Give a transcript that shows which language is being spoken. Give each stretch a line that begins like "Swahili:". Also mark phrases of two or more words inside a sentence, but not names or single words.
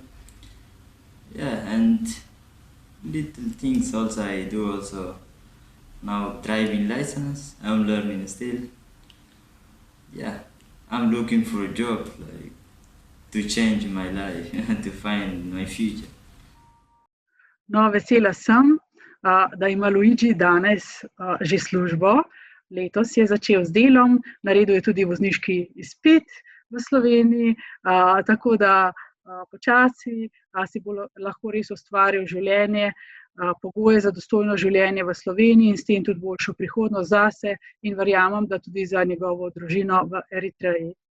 English: Yeah, and little things also I do also. Now driving license, I'm learning still. Yeah, I'm looking for a job, like to change my life, to find my future.
Slovenian: No, vesela sem, da ima Luigi danes že službo. Letos je začel z delom, naredil je tudi vozniški izpit v Sloveniji, tako da počasi, a si bo lahko res ustvaril življenje, pogoje za dostojno življenje v Sloveniji in s tem tudi boljšo prihodnost zase in verjamem, da tudi za njegovo družino v Eritreji.